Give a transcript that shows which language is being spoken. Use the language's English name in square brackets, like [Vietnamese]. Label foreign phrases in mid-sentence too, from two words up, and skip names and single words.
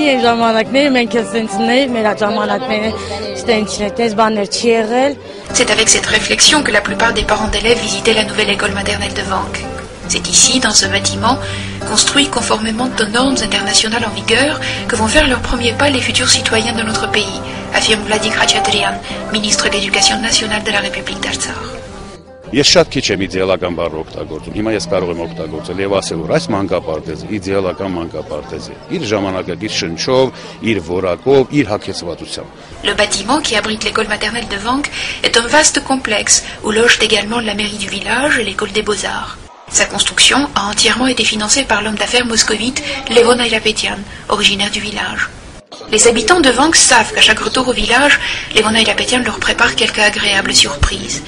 [French] C'est avec cette réflexion que la plupart des parents d'élèves visitaient la nouvelle école maternelle de Vanques. C'est ici, dans ce bâtiment, construit conformément aux normes internationales en vigueur, que vont faire leurs premiers pas les futurs citoyens de notre pays, affirme Vladik Khachaturian, ministre de l'Éducation nationale de la République d'Artsakh. [Armenian] Ես շատ քիչ եմ իդեալական բառ օգտագործում։ Հիմա ես կարող եմ օգտագործել եւ ասել, որ այս մանկապարտեզը իդեալական մանկապարտեզ է, իր ժամանակակից շնչով, իր որակով, իր հագեցվածությամբ։ [French] Le bâtiment qui abrite l'école maternelle de Vanques est un vaste complexe où logent également la mairie du village et l'école des beaux-arts. Sa construction a entièrement été financée par l'homme d'affaires moscovite Levon Aylapetian, originaire du village. Les habitants de Vanques savent qu'à chaque retour au village, Levon Aylapetian leur prépare quelques agréables surprises.